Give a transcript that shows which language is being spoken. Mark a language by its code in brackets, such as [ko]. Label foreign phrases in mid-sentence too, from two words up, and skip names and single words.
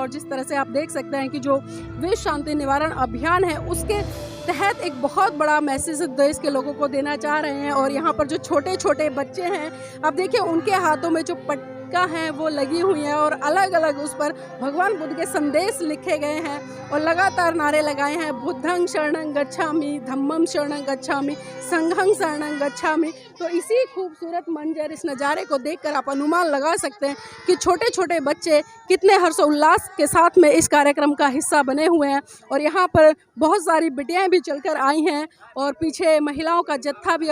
[hi] और जिस तरह से आप देख सकते हैं कि जो विश्व शांति निवारण अभियान है उसके तहत एक बहुत बड़ा मैसेज देश के लोगों को देना चाह रहे हैं। और यहाँ पर जो छोटे छोटे बच्चे हैं, आप देखिए उनके हाथों में जो पट्टियाँ हैं वो लगी हुई हैं, और अलग अलग उस पर भगवान बुद्ध के संदेश लिखे गए हैं, और लगातार नारे लगाए हैं, [pi] बुद्धं शरणं गच्छामि, धम्मं शरणं गच्छामि, संघं शरणं गच्छामि। [hi] तो इसी खूबसूरत मंजर, इस नज़ारे को देखकर आप अनुमान लगा सकते हैं कि छोटे छोटे बच्चे कितने हर्षोल्लास के साथ में इस कार्यक्रम का हिस्सा बने हुए हैं। और यहाँ पर बहुत सारी बिटियाएं भी चलकर आई हैं, और पीछे महिलाओं का जत्था भी है।